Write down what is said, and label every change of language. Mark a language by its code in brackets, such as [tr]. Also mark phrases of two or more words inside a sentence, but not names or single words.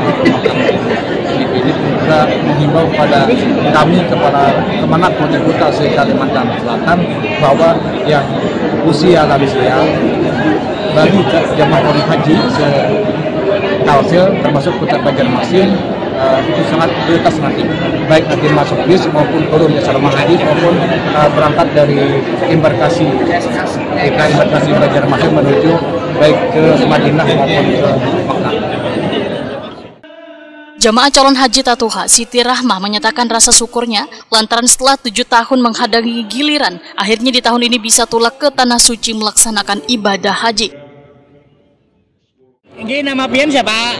[id] ini juga menghimbau kepada kami kemanapun yang kota Kalimantan Selatan bahwa yang usia lansia bagi jamaah calon haji se-Kalsel termasuk Kota Banjarmasin itu sangat prioritas nanti, baik nanti masuk bis maupun turun di asrama haji maupun berangkat dari embarkasi Banjarmasin menuju baik ke Madinah maupun ke Makkah. Jamaah calon haji Tatuha Siti Rahmah menyatakan rasa syukurnya lantaran setelah 7 tahun menghadapi giliran, akhirnya di tahun ini bisa tulak ke Tanah Suci melaksanakan ibadah haji. [bjn] Ini nama pian siapa?